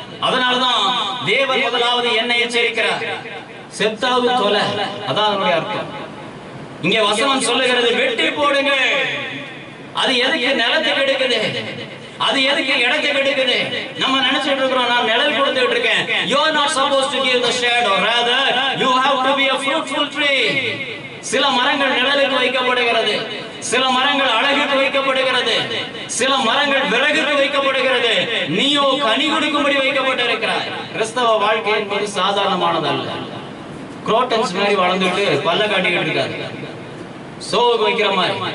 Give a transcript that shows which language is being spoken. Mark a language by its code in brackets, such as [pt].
[ta] அதனால்தான் தேவன் முதலாவது என்னை எச்சரிக்கிறார், செத்தாவது தொலை. அதான் அதனுடைய அர்த்தம். இங்க வசனம் சொல்லுகிறது, வெட்டி போடுங்க. அது எதுக்கு? நிலத்துக்கு எடுக்குது. அது எதுக்கு இடத்தை கெடுக்குது? நம்ம நினைச்சிட்டு இருக்கிறோம் நான் நிழல் கொடுத்துட்டு இருக்கேன். [en] You are not supposed to give the shadow, rather you have to be a fruitful tree. [ta] சில மரங்கள் நிழலுக்கு வைக்கப்படுகிறது, சில மரங்கள் அழகுக்கு வைக்கப்படுகிறது, சில மரங்கள் விறகுக்கு வைக்கப்படுகிறது. நீயோ கனி கொடுக்கும்படி வைக்கப்பட்டிருக்கிறாய். கிறிஸ்தவ வாழ்க்கை என்பது சாதாரணமானதல்ல. குரோட்டன்ஸ் மாதிரி வளர்ந்துட்டு பல்ல காட்டிக்கிட்டு இருக்காது. சோவுக்கு வைக்கிற மாதிரி.